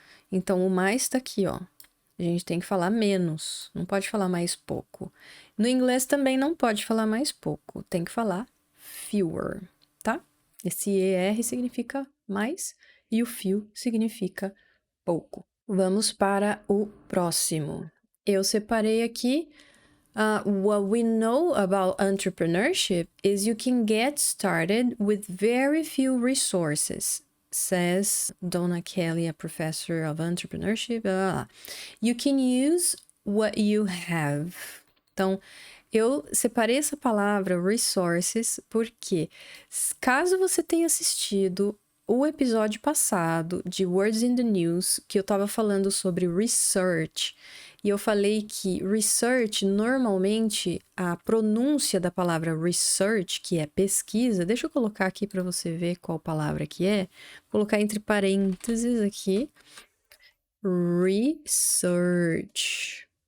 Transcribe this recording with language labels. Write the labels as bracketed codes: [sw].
[pt] Então, o mais tá aqui, ó. A gente tem que falar menos, não pode falar mais pouco. No inglês também não pode falar mais pouco, tem que falar fewer, tá? Esse ER significa mais e o few significa pouco. Vamos para o próximo. Eu separei aqui [en] what we know about entrepreneurship is you can get started with very few resources, says Donna Kelly, a professor of entrepreneurship. You can use what you have. [pt] Então, eu separei essa palavra resources porque, caso você tenha assistido o episódio passado de Words in the News, que eu estava falando sobre research, e eu falei que research, normalmente, a pronúncia da palavra research, que é pesquisa, deixa eu colocar aqui para você ver qual palavra que é, vou colocar entre parênteses aqui, research.